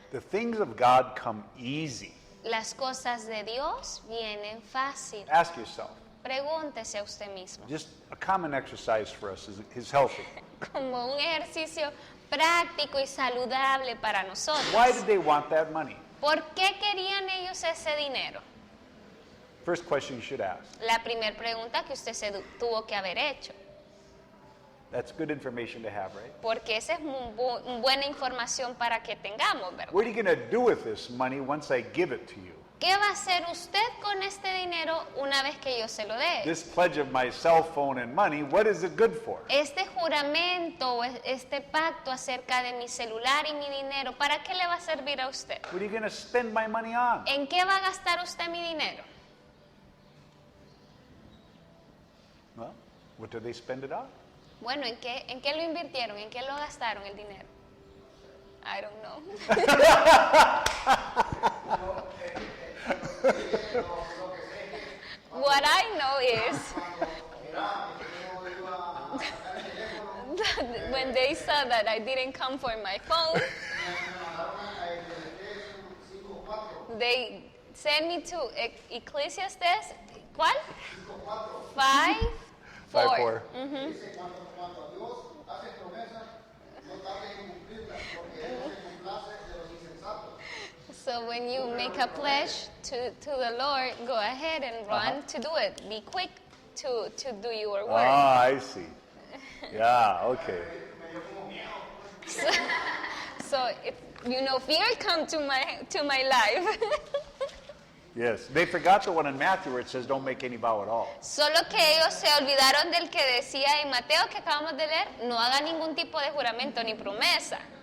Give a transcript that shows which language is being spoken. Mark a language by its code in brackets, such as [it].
[en] The things of God come easy. [es] Las cosas de Dios vienen fácil. [en] Ask yourself. [es] Pregúntese a usted mismo. [en] Just a common exercise for us is healthy. [es] Como un ejercicio práctico y saludable para nosotros. [en] Why did they want that money? [es] ¿Por qué querían ellos ese dinero? [en] First question you should ask. [es] La primera pregunta que usted se tuvo que haber hecho. [en] That's good information to have, right? [es] Porque esa es buena información para que tengamos, ¿verdad? [en] What are you going to do with this money once I give it to you? [es] ¿Qué va a hacer usted con este dinero una vez que yo se lo dé? [en] This pledge of my cell phone and money, what is it good for? [es] Este juramento o este pacto acerca de mi celular y mi dinero, ¿para qué le va a servir a usted? [en] What are you going to spend my money on? [es] ¿En qué va a gastar usted mi dinero? [en] Well, what do they spend it on? [es] Bueno, ¿en qué lo invirtieron? ¿En qué lo gastaron el dinero? [en] I don't know. What I know is when they saw that I didn't didn't come for my phone. They sent me to Ecclesiastes, [es] ¿cuál? [en] 5:4. 5:4. [es] Dice, cuando Dios hace promesas, no tarde en cumplirlas, porque Él no se complace de los insensatos. [en] So when you make a pledge to the Lord, go ahead and run to do it. Be quick to do your work. Ah, I see. Yeah, okay. So if fear come to my life. Yes. They forgot the one in Matthew where it says don't make any vow at all. [es] Solo que ellos se olvidaron del que decía en Mateo que acabamos de leer, no haga ningún tipo de juramento ni promesa.